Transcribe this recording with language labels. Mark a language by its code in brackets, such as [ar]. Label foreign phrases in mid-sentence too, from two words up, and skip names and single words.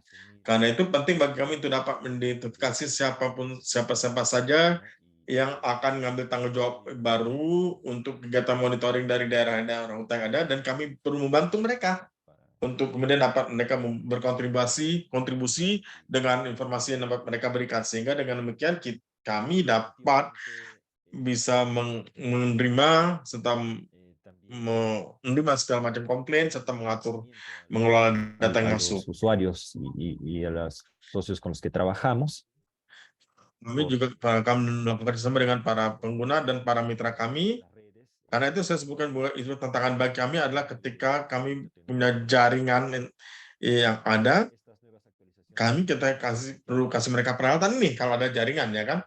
[id] Karena itu penting bagi kami untuk dapat mengidentifikasi siapa saja yang akan mengambil tanggung jawab baru untuk kegiatan monitoring dari daerah-daerah hutan yang ada, dan kami perlu membantu mereka untuk kemudian dapat mereka kontribusi dengan informasi yang dapat mereka berikan, sehingga dengan demikian kami dapat bisa menerima serta menerima segala macam komplain serta mengelola data yang [es] a [id] masuk. [es] los usuarios y a los socios con los que trabajamos. [id] Kami juga akan melakukan kerjasama dengan para pengguna dan para mitra kami. Karena itu saya sebutkan bahwa itu tantangan bagi kami adalah ketika kami punya jaringan yang ada, kita perlu kasih mereka peralatan nih kalau ada jaringan, ya kan?